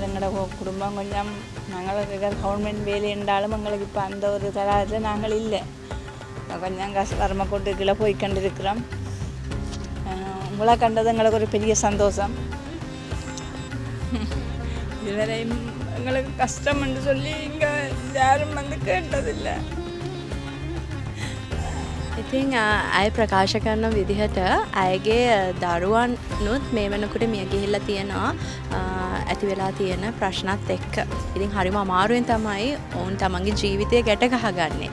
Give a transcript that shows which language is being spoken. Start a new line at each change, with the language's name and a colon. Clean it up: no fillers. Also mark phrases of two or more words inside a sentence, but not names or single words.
Tamil: எங்களோட குடும்பம் கொஞ்சம் நாங்கள் கவர்மெண்ட் வேலை என்றாலும் எங்களுக்கு இப்போ அந்த ஒரு தராத்தில் நாங்கள் இல்லை. கொஞ்சம் வறுமை கூட்டுக்குள்ளே போய் கண்டிருக்கிறோம். உங்களை கண்டது எங்களுக்கு ஒரு பெரிய சந்தோஷம். இதுவரையும் எங்களுக்கு கஷ்டம்னு சொல்லி இங்கே யாரும் வந்து கேட்டதில்லை.
Sinhala: ඉතින් අය ප්‍රකාශ කරන විදිහට අයගේ දරුවන්නුත් මේ වෙනකොට මිය ගිහිල්ලා තියෙනවා ඇති වෙලා තියෙන ප්‍රශ්නත් එක්ක. ඉතින් හරිම අමාරුවෙන් තමයි ඔවුන් තමන්ගේ ජීවිතය ගැට ගහගන්නේ.